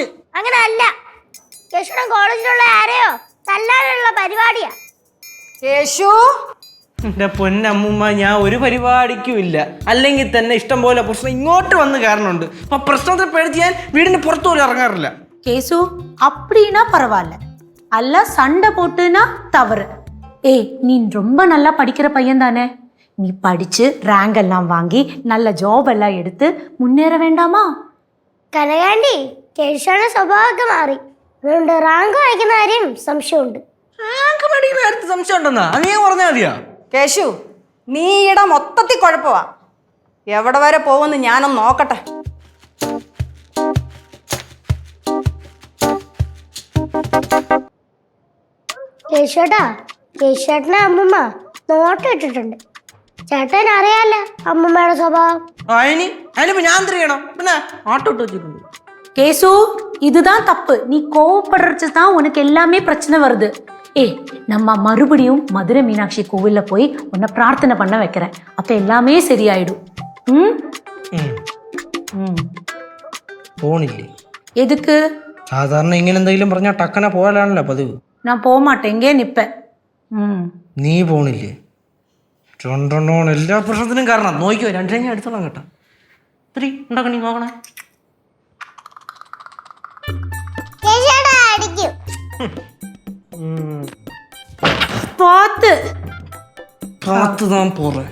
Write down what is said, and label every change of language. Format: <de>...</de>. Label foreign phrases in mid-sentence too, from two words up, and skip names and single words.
<ml>അങ്ങനെ അല്ല, കേശുടെ കോളേജിലുള്ള ആരെയോ തല്ലാനുള്ള പരിപാടിയാ. கேசு എന്റെ പൊന്നമ്മൂമ്മ, ഞാൻ ഒരു പരിപാടിക്കും ഇല്ല. അല്ലെങ്കിൽ തന്നെ ഇഷ്ടം പോലെ പ്രശ്നം ഇങ്ങോട്ട് വന്ന് കാരണമുണ്ട്. അപ്പൊ പ്രശ്നത്തെ പേടിച്ച് ഞാൻ വീടിന് പുറത്തു പോലും ഇറങ്ങാറില്ല.</ml> <ta>கேசு அப்படின்னா பரவாயில்ல, அல்ல சண்டை போட்டுனா தவறு. ஏய், நீ ரொம்ப நல்லா படிக்கிற பையன் தானே? நீ படிச்சு ரேங்க் எல்லாம் வாங்கி நல்ல ஜாப் எல்லாம் எடுத்து முன்னேற வேண்டாமா?</ta> <ml>കനകാന്റി, കേശുടെ സ്വഭാവമൊക്കെ മാറി. അതുകൊണ്ട് റാങ്ക് വായിക്കുന്ന കാര്യം സംശയമുണ്ട്. റാങ്ക് മേടിക്കുന്ന കാര്യത്തിൽ സംശയം ഉണ്ടെന്നാ അത് ഞാൻ പറഞ്ഞാൽ മതിയോ? കേശു, നീ ഈയിടെ മൊത്തത്തിൽ കുഴപ്പമാ. എവിടെ വരെ പോകുമെന്ന് ഞാനൊന്ന് നോക്കട്ടെ. കേശുവേട്ടനെ അമ്മമ്മ നോട്ടം ഇട്ടിട്ടുണ്ട്. ചേട്ടൻ അറിയാലോ അമ്മമ്മയുടെ സ്വഭാവം. അതിനിപ്പോ ഞാൻ എന്ത് ചെയ്യണം? പിന്നെ ആട്ടോ ഇട്ട് വെച്ചിട്ടുണ്ട്.</ml> <ta>கேசு, இதுதான் தப்பு. நீ கோவப்படுறது தான் உனக்கு எல்லாமே பிரச்சனை வருது. ஏய், நம்ம மறுபடியும் மதுரை மீனாட்சி கோவில்ல போய் உன்னை பிரார்த்தனை பண்ண வைக்கிறேன். அப்ப எல்லாமே சரியாயிடும்.</ta> <ml>പോണില്ലേ?</ml> <ta>எதுக்கு?</ta> <ml>സാധാരണ ഇങ്ങനെ എന്തെങ്കിലും പറഞ്ഞാൽ ടക്കനെ പോയാലാണല്ലോ പതിവ്.</ml> <ta>நான் போக மாட்டேன், இங்கே நிப்பேன்.</ta> <ml>നീ പോണില്ലേ? രണ്ടെണ്ണമാണ് എല്ലാ പ്രശ്നത്തിനും കാരണം. നോക്കിയോ, 2 ഞാൻ എടുത്തോളാം കേട്ടോ. 3 ഉണ്ടാക്കണി നോക്കണേ.</ml> <ta>பார்த்து தான் போறேன்.</ta>